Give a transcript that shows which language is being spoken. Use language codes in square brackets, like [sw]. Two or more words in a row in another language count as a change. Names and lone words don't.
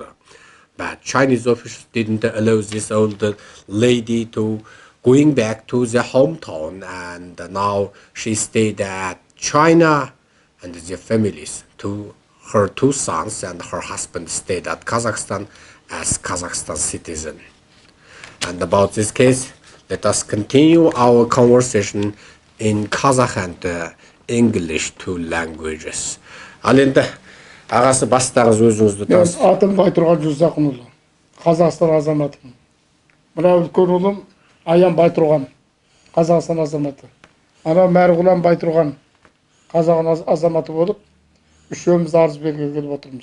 [en] But Chinese officials didn't allow this old lady to going back to their hometown, and now she stayed at China and their families. Her two sons and her husband stayed at Kazakhstan as Kazakhstan citizen. And about this case, let us continue our conversation in Kazakh and English two languages. [kk] Ал енді ағасы бастаңыз өзіңізді таныс. Мен атым Байтұрған Жүзақынұлы, Қазақстан азаматымын. Мына үлкен ұлым Аян Байтұрған, Қазақстан азаматы. Ана Мәрғұлан Байтұрған, Қазақ азаматы болып, үшеуміз арыз беруге келіп отырмыз.